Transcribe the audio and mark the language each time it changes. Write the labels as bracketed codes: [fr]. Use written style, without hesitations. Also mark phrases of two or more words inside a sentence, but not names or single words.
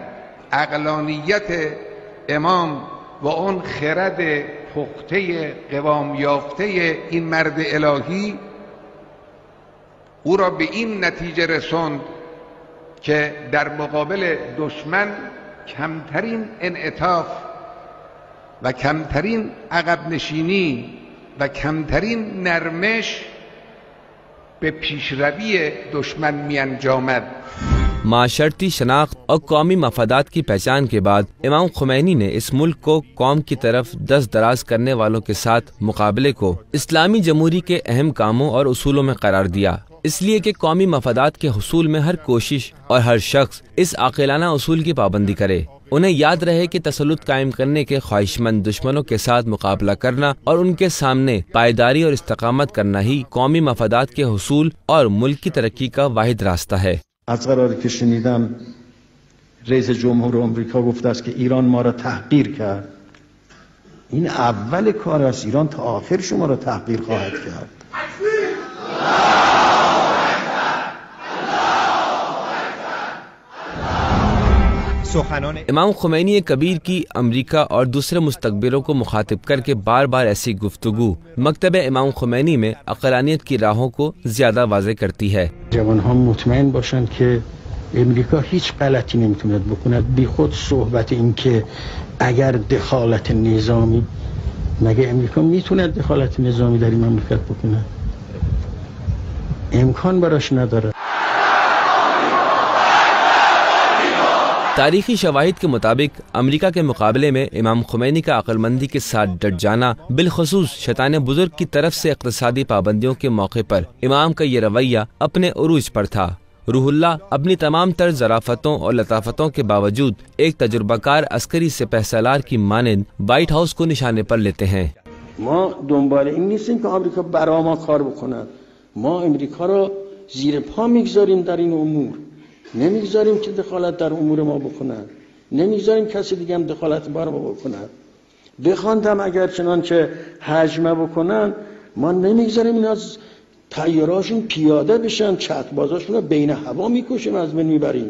[fa] عقلانیت امام و اون خرد پخته قوام یافته این مرد الهی او را به این نتیجه رساند که در مقابل دشمن کمترین انعطاف و کمترین عقب نشینی و کمترین نرمش به پیشروی دشمن می انجامد۔ [ur] معاشرتی شناخت اور قومی مفادات کی پہچان کے بعد امام خمینی نے اس ملک کو قوم کی طرف دست دراز کرنے والوں کے ساتھ مقابلے کو اسلامی جمہوری کے اہم کاموں اور اصولوں میں قرار دیا، اس لیے کہ قومی مفادات کے حصول میں ہر کوشش اور ہر شخص اس عاقلانہ اصول کی پابندی کرے انہیں یاد رہے کہ تسلط قائم کرنے کے خواہشمند دشمنوں کے ساتھ مقابلہ کرنا اور ان کے سامنے پائیداری اور استقامت کرنا ہی قومی مفادات کے حصول اور ملک کی ترقی کا واحد راستہ ہے. [fa] از قراری که شنیدم رئیس جمهور آمریکا گفته است که ایران ما را تحقیر کرد، این اول کار است. ایران تا آخر شما را تحقیر خواهد کرد. [ur] امام خمینی کبیر کی امریکہ اور دوسرے مستکبروں کو مخاطب کر کے بار بار ایسی گفتگو مکتب امام خمینی میں عقلانیت کی راہوں کو زیادہ واضح کرتی ہے. [fa] جوان‌ها مطمئن باشند که امریکا هیچ غلطی نمیتوند بکند. بی خود صحبت این که اگر دخالت نظامی، مگه امریکا میتوند دخالت نظامی در این مملکت بکند؟ امکان براش نداره. [ur] تاریخی شواہد کے مطابق امریکہ کے مقابلے میں امام خمینی کا عقلمندی کے ساتھ ڈٹ جانا، بالخصوص شیطان بزرگ کی طرف سے اقتصادی پابندیوں کے موقع پر امام کا یہ رویہ اپنے عروج پر تھا. روح اللہ اپنی تمام تر ظرافتوں اور لطافتوں کے باوجود ایک تجربہ کار عسکری سپہ سالار کی مانند وائٹ ہاؤس کو نشانے پر لیتے ہیں. [fa] ما دنبال این نیستیم که آمریکا برای ما کار بکند. ما امریکا را زیر پا میگذاریم در این امور. نمیگذاریم که دخالت در امور ما بکنند. نمیگذاریم کسی دیگه هم دخالت بر ما بکند. بخواندم اگر چنانچه هجمه بکنن، ما نمیگذاریم اینا از طیارهاشون پیاده بشن، چتربازاشون رو بین هوا میکشیم، از بین میبریم.